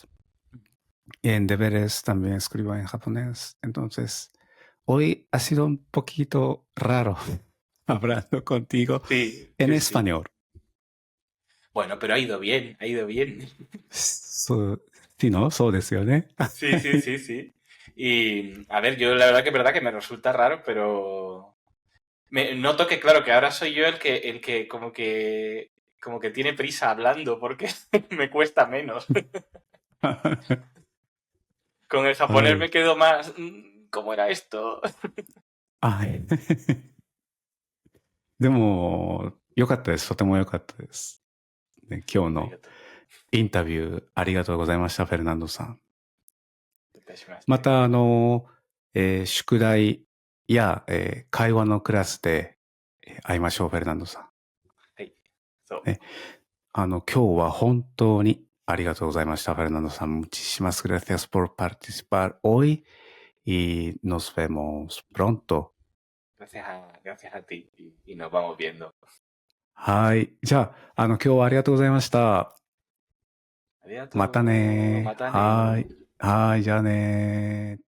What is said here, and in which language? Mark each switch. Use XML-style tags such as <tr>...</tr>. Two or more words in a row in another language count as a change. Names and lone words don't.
<es>Y en deberes también escribo en japonés. Entonces, hoy ha sido un poquito raro hablando contigo Sí, en sí, sí. español. Bueno, pero ha ido bien, ha ido bien. sí, ¿no?</es> <ja>そうですよね。</ja> <es>Sí, sí, sí, sí. Y a ver, yo la verdad que es verdad que me resulta raro, pero noto que claro que ahora soy yo el que como que tiene prisa hablando porque me cuesta menos. Con el japonés me</es> <ja>はい。</ja> <es>quedo más. ¿Cómo era esto?</es> <ja>はい。でも、良かったです。とても良かったです。ね、今日の Arigato. インタビューありがとうございました、フェルナンドさん。ま Itashimashite. た、宿題や、会話のクラスで、会いましょう、フェルナンドさん。はい。そう。ね、今日は本当にありがとうございました、Fernando San.</ja> <es>Muchísimas gracias por participar hoy y nos vemos pronto. Gracias a ti y nos vamos viendo.</es> <ja>はい。じゃあ、今日はありがとうございました。また Arigato. ね。 Mata はい。 ne. はい。じゃあね。</ja>